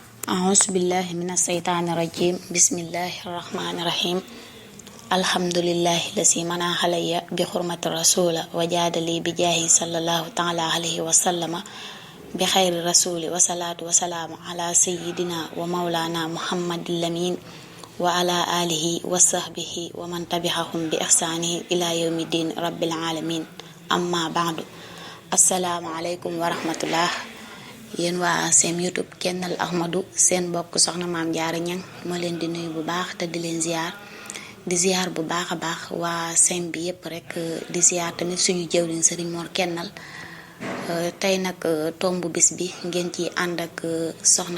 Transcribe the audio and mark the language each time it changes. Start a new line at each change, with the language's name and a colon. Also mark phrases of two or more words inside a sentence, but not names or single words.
Arabic: أعوذ بالله من الشيطان الرجيم بسم الله الرحمن الرحيم الحمد لله الذي منع علي بحرمة الرسول وجاد لي بجاه صلى الله تعالى عليه وسلم بخير الرسول وصلاة وسلام على سيدنا ومولانا محمد الأمين وعلى آله وصحبه ومن تبعهم بإحسان إلى يوم الدين رب العالمين أما بعد السلام عليكم ورحمة الله
Wolof: yéen waa seen YouTube Kennal Ahmadou seen mbokk soxna maam Jaara Ñang moo leen di nuyu bu baax te di leen ziar bu baax a baax waa seen bi yépp rek di ziar tamit suñu jëwriñ Sëriñ Mor Kennal tey nag tombu bis bi ngeen ci ànd ak soxna